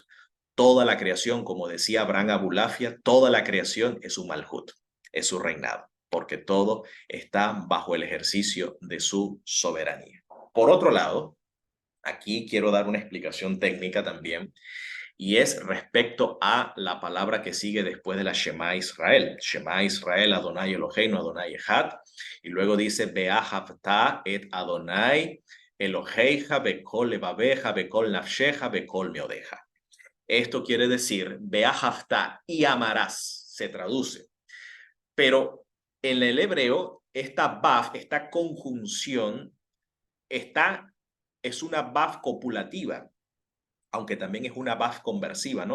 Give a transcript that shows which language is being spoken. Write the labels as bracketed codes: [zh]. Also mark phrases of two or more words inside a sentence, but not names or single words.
[es] Toda la creación, como decía Abraham Abulafia, toda la creación es su Malhut, es su reinado, porque todo está bajo el ejercicio de su soberanía. Por otro lado, aquí quiero dar una explicación técnica también, y es respecto a la palabra que sigue después de la Shema Israel. [he] שמע ישראל, אדני אלהינו, אדני אחד, y luego dice, ואהבת את אדני אלהיך, בכל לבבך, בכל נפשך, בכל מאדך. [es] Esto quiere decir, Be'ahavta, y amarás, se traduce. Pero en el hebreo, esta baf, esta conjunción, es una baf copulativa, aunque también es una baf conversiva, ¿no?